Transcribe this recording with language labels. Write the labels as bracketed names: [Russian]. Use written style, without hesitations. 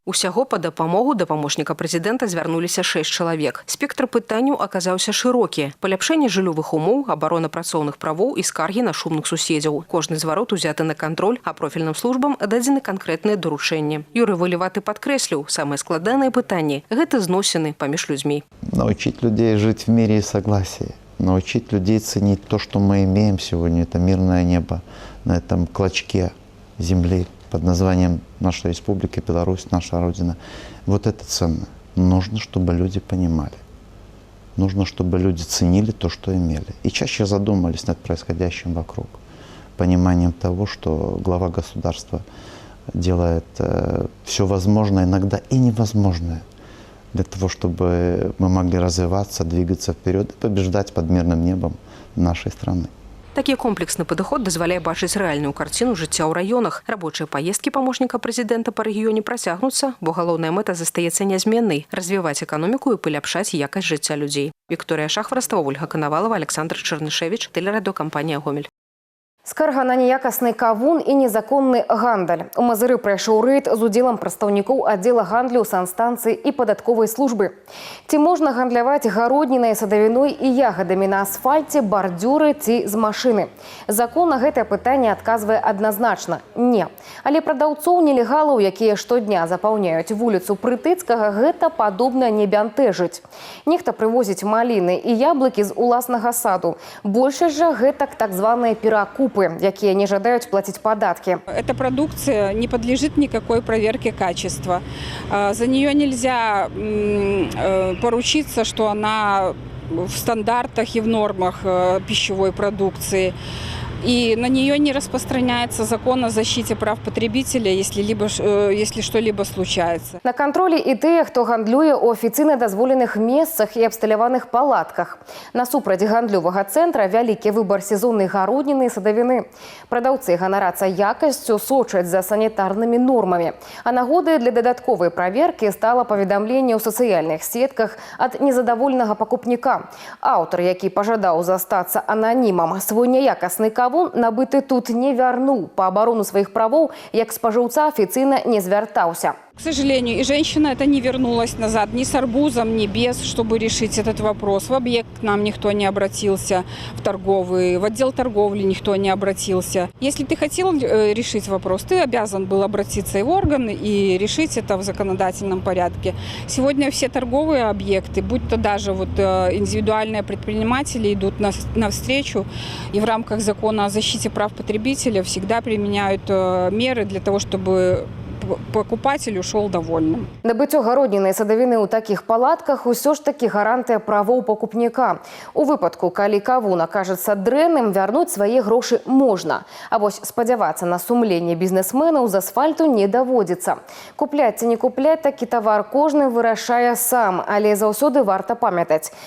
[Belarusian] Усяго па дапамогу да памочніка прэзідэнта звярнуліся 6 чалавек. Спектр пытанняў аказаўся шырокі. Паляпшэнне жыллёвых умоў, абарона працоўных правоў і скаргі на шумных суседзяў. Кожны зварот узяты на кантроль, а профільным службам дадзены канкрэтныя даручэнні. Юрый Валяваты падкрэсліў, самыя складаныя пытанні – гэта зносіны паміж людзьмі. [Russian] Научить людей жить в мире и согласии. Научить людей ценить то, что мы имеем сегодня. Это мирное небо на этом клочке земли под названием наша республика, Беларусь, наша Родина. Вот это ценно. Нужно, чтобы люди понимали. Нужно, чтобы люди ценили то, что имели. И чаще задумались над происходящим вокруг. Пониманием того, что глава государства делает все возможное, иногда и невозможное, для того, чтобы мы могли развиваться, двигаться вперед и побеждать под мирным небом нашей страны. [Belarusian] Такі комплексны падыход дазваляе бачыць рэальную карціну жыцця ў раёнах. Рабочыя паездкі памочніка прэзідэнта па рэгіёне працягнуцца, бо галоўная мэта застаецца нязменнай – развіваць эканоміку і паляпшаць якасць жыцця людзей. Вікторыя Шахварастова, Ольга Канавалова, Александр Чарнышевіч, тэлерадыёкампанія «Гомель». Скарга на неякасны кавун і незаконны гандаль. У Мазыры прайшоў рэйд з удзелам прадстаўнікоў аддзела гандлю, санстанцыі і падатковай службы. Ці можна гандляваць гароднінай, садавіной і ягадамі на асфальце, бардзюры ці з машыны? Закон на гэтае пытанне адказвае адназначна – не. Але прадаўцоў нелегалаў, якія штодня запаўняюць вуліцу Прытыцкага, гэта падобна не бянтэжыць. Нехта прывозіць маліны і яблыкі з уласнага саду. Большасць жа гэтак так званыя перакупы, якія не жадаюць платить податки. [Russian] Эта продукция не подлежит никакой проверке качества. За нее нельзя поручиться, что она в стандартах и в нормах пищевой продукции. И на нее не распространяется закон о защите прав потребителя, если что-либо случается. [Belarusian] На контроле и тыя, хто гандлюе у афіцыйна дазволеных месцах і абсталяваных палатках. Насупраць гандлёвага цэнтра вялікі выбар сезоннай гародніны і садавіны. Прадаўцы ганарацца якасцю, сочаць за санітарнымі нормамі. А нагодай для дадатковай праверкі стала паведамленне ў сацыяльных сетках ад незадаволенага пакупніка. Аўтар, які пажадаў застацца ананімам, свой няякасны кавун набыты тут не вярнуў. Па абарону сваіх правоў, як спажыўца афіцыйна не звяртаўся. К сожалению, и женщина эта не вернулась назад ни с арбузом, ни без, чтобы решить этот вопрос. В объект к нам никто не обратился, в торговый, в отдел торговли никто не обратился. Если ты хотел решить вопрос, ты обязан был обратиться и в органы, и решить это в законодательном порядке. Сегодня все торговые объекты, будь то даже индивидуальные предприниматели, идут навстречу и в рамках закона о защите прав потребителя всегда применяют меры для того, чтобы покупатель ушел довольным. Набыццё гародніны і садавіны ў такіх палатках усё ж такі гарантыя правоў пакупніка. У выпадку, калі кавун акажацца дрэнным, вярнуць свае грошы можна. А вось спадзявацца на сумленне бізнесменаў з асфальту не даводзіцца. Купляць ці не купляць такі тавар кожны вырашае сам, але заўсёды варта памятаць.